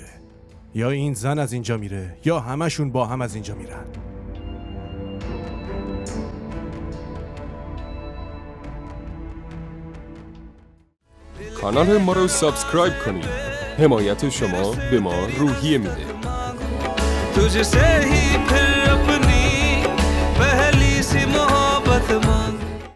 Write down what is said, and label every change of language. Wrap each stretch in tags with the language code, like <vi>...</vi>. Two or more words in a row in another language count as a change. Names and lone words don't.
<fa>یا این زن از اینجا میره یا همشون با هم از اینجا میرن. کانال ما رو سابسکرایب کنید. حمایت شما به ما روحیه میده.</fa> <hi>तुझसे ही फिर अपनी पहली सी मोहब्बत मांग</hi>